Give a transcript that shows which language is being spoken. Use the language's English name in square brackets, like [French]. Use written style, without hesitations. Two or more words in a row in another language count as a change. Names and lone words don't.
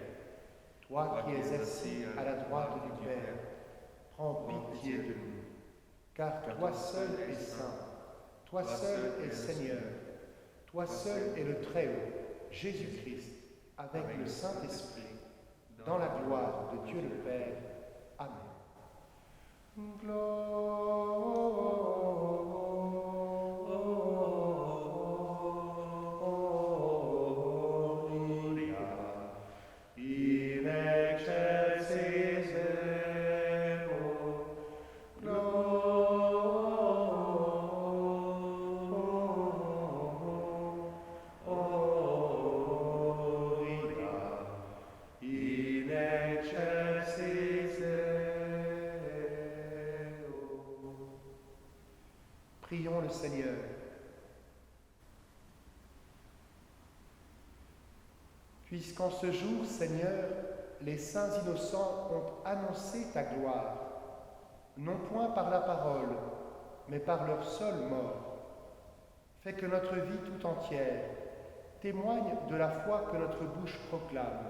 [French] Toi qui es assis à la droite du Père, prends pitié de nous. Car toi seul es saint, toi seul es Seigneur, toi seul es le Très-Haut, Jésus-Christ, avec le Saint-Esprit, dans la gloire de Dieu le Père. [Latin] Amen. Gloria in excelsis Deo. Gloria in excelsis Deo. [French] Prions le Seigneur. Puisqu'en ce jour, Seigneur, les saints innocents ont annoncé ta gloire, non point par la parole, mais par leur seule mort, fais que notre vie tout entière témoigne de la foi que notre bouche proclame.